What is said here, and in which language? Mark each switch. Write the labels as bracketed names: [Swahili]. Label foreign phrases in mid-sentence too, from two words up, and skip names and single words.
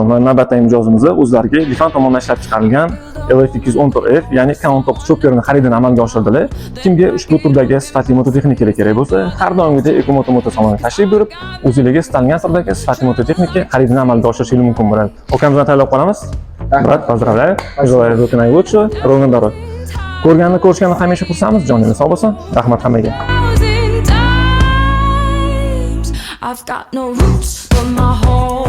[Uzbek] Mana navbatdagi mijozimizni o'zlariga Lifan tomonidan ishlab chiqarilgan LF214F, ya'ni Countop chopperini xaridini amalga oshirdilar. Kimga ushbu turdagi sifatli mototexnikalar kerak bo'lsa, har doimgidek Ekomoto saloniga tashrif buyurib, o'zingizga istalgan turdagi sifatli mototexnika xaridini amalga oshirishingiz mumkin bo'ladi. Okamizdan tayyorlab qolamiz. Rahmat, [Russian] поздравляю. Желаю руки наилучшего, ровно дорог. [Uzbek] Ko'rishganni hamisha xursandmiz, joningiz sog' bo'lsin. Rahmat hammaga. [English] I've got no roots, but my heart